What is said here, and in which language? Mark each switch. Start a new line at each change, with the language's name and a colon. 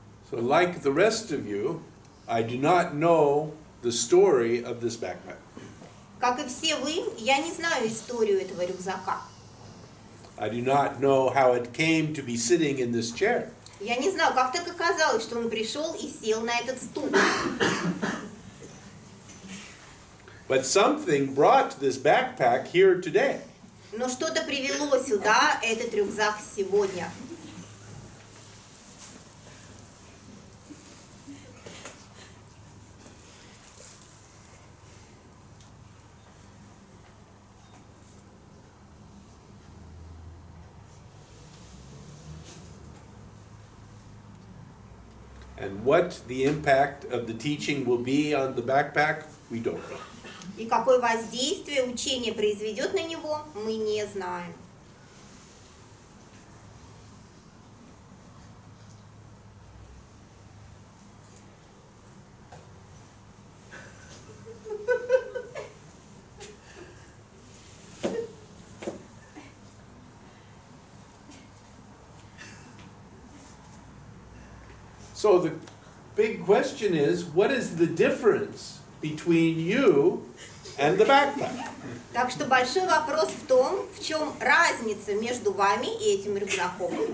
English: So like the rest of you, I do not know the story of this backpack.
Russian: Как и все вы, я не знаю историю этого рюкзака.
English: I do not know how it came to be sitting in this chair.
Russian: Я не знаю, как так оказалось, что он пришел и сел на этот стул.
English: But something brought this backpack here today.
Russian: Но что-то привело сюда этот рюкзак сегодня.
English: And what the impact of the teaching will be on the backpack, we don't know.
Russian: И какое воздействие учение произведет на него, мы не знаем.
English: So the big question is, what is the difference between you and the backpack?
Russian: Так что большой вопрос в том, в чем разница между вами и этим рюкзаком.